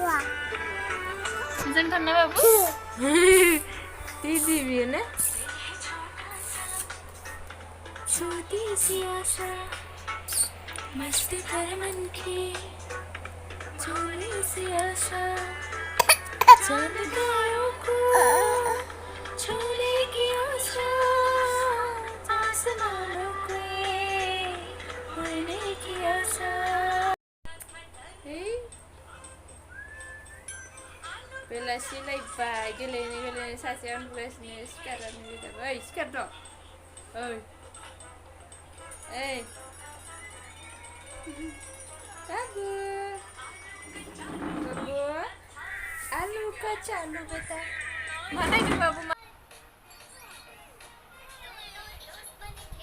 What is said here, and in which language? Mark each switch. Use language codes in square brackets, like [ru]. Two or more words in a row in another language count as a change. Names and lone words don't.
[brx] मोजां थारना बाबु दिदि बियो ना [hi] छोटी सी आशा मस्ती कर मन की छोटी सी आशा चल गयों को छोड़ने की आशा आसमानों को उड़ने की आशा [brx] बेलासि लायबाय गेलेनो सासेया उन्दुगासिनो सिखारनानै जाबाय ओइ सिखार द' ओइ ओइ बाबु बाबु आलु [hi] कच्चा आलु बेटा [brx] मा नायदों बाबु मा